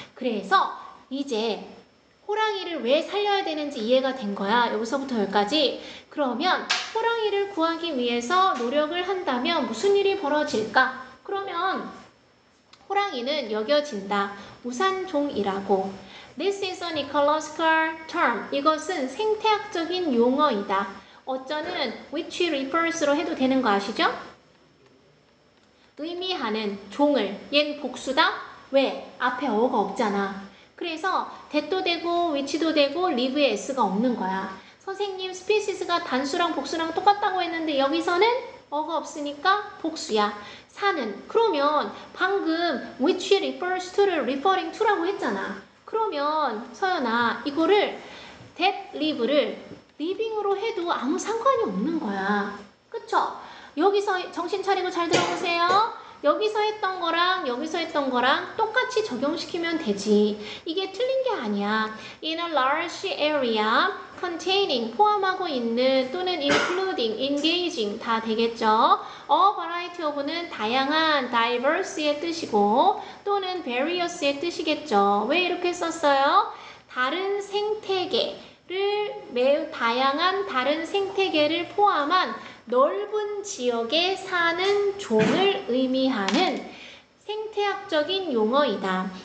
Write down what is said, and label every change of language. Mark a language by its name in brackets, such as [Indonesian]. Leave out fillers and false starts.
[Korean] 그래서 이제 호랑이를 왜 살려야 되는지 이해가 된 거야. 여기서부터 여기까지. 그러면 호랑이를 구하기 위해서 노력을 한다면 무슨 일이 벌어질까? 그러면 호랑이는 여겨진다. 우산종이라고. [English] This is an ecological term. [Korean] 이것은 생태학적인 용어이다. 어쩌는 which refers로 해도 되는 거 아시죠? 의미하는 종을. 얜 복수다? 왜? 앞에 어가 없잖아. 그래서 that도 되고 which도 되고 live에 s가 없는 거야. 선생님 species가 단수랑 복수랑 똑같다고 했는데 여기서는 어가 없으니까 복수야. 사는. 그러면 방금 which refers to를 referring to라고 했잖아. 그러면 서연아 이거를 that live를 living으로 해도 아무 상관이 없는 거야. 그쵸? 여기서 정신 차리고 잘 들어보세요. 여기서 했던 거랑 여기서 했던 거랑 똑같이 적용시키면 되지. 이게 틀린 게 아니야. [English] In a large area containing [Korean] 포함하고 있는 또는 [English] including, engaging [Korean] 다 되겠죠. A variety of는 다양한, diverse의 뜻이고 또는 various의 뜻이겠죠. 왜 이렇게 썼어요? 다른 생태계를 매우 다양한 다른 생태계를 포함한 넓은 지역에 사는 종을 의미하는 생태학적인 용어이다.